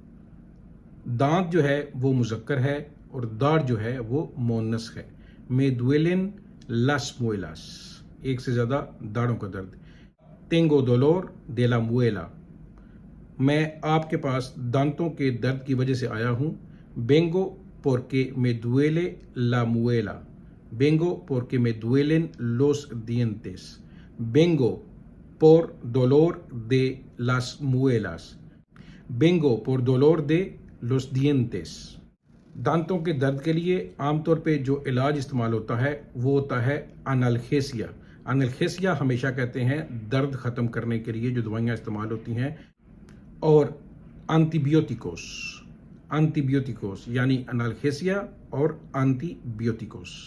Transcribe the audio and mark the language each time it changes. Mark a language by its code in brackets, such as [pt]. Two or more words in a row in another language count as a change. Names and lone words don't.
[ur] دانت جو ہے وہ مذکر ہے اور داڑھ جو ہے وہ مؤنث ہے. [es] me duelen las muelas, [ur] ایک سے زیادہ داڑھوں کا درد. [es] tengo dolor de la muela, [ur] میں آپ کے پاس دانتوں کے درد کی وجہ سے آیا ہوں. [es] बेंगो porque me duele la muela, vengo porque me duelen los dientes, vengo por dolor de las muelas, vengo por dolor de los dientes। [ur] دانتوں کے درد کے لیے عام طور پہ جو علاج استعمال ہوتا ہے وہ ہوتا ہے اینالجیسیا. اینالجیسیا ہمیشہ کہتے ہیں درد ختم کرنے کے لیے جو دوائیاں استعمال ہوتی ہیں. اور اینٹی بایوٹیکوس، اینٹی بایوٹیکوس یعنی اینالجیسیا اور اینٹی بایوٹیکوس.